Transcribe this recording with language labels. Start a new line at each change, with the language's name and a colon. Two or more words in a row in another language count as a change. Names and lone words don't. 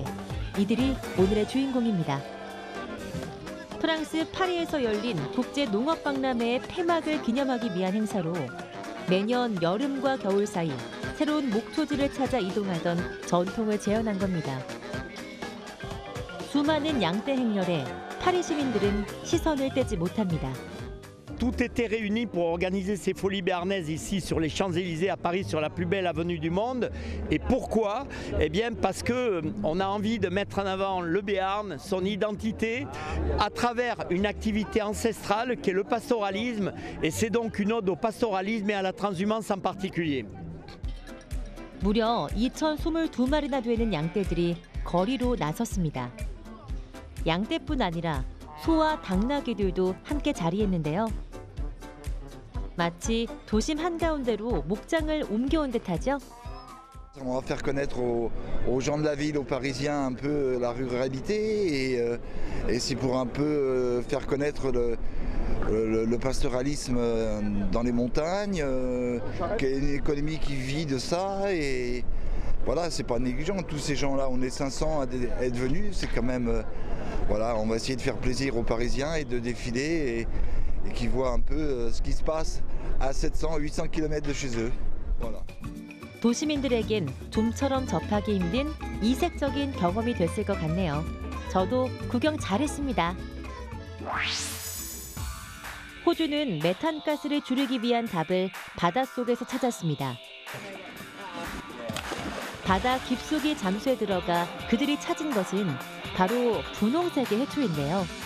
Korean: 이들이 오늘의 주인공입니다. 프랑스 파리에서 열린 국제농업박람회의 폐막을 기념하기 위한 행사로 매년 여름과 겨울 사이 새로운 목초지를 찾아 이동하던 전통을 재현한 겁니다. 수많은 양떼 행렬에 파리 시민들은 시선을 떼지 못합니다.
French: Tout était réuni pour organiser ces folies béarnaises ici sur les Champs-Élysées à Paris, sur la plus belle avenue du monde. Et pourquoi? Eh bien parce que on a envie de mettre en avant le Béarn, son identité, à travers une activité ancestrale qui est le pastoralisme. Et c'est donc une ode au pastoralisme et à la transhumance en particulier.
Korean: 무려 2,022마리나 되는 양떼들이 거리로 나섰습니다. 양떼뿐 아니라 소와 당나귀들도 함께 자리했는데요. 마치 도심 한가운데로 목장을 옮겨온 듯하죠.
French: On va faire connaître aux gens de la ville, aux Parisiens, un peu la ruralité et c'est pour un peu faire connaître le pastoralisme dans les montagnes, qu'il y a une économie qui vit de ça et voilà, c'est pas négligent. Tous ces gens-là, on est 500 à être venus, c'est quand même, voilà, on va essayer de faire plaisir aux Parisiens et de défiler et qu'ils voient un peu ce qui se passe à 700-800 km de chez eux. Voilà.
Korean: 도시민들에겐 좀처럼 접하기 힘든 이색적인 경험이 됐을 것 같네요. 저도 구경 잘했습니다. 호주는 메탄가스를 줄이기 위한 답을 바닷속에서 찾았습니다. 바다 깊숙이 잠수에 들어가 그들이 찾은 것은 바로 분홍색의 해초인데요.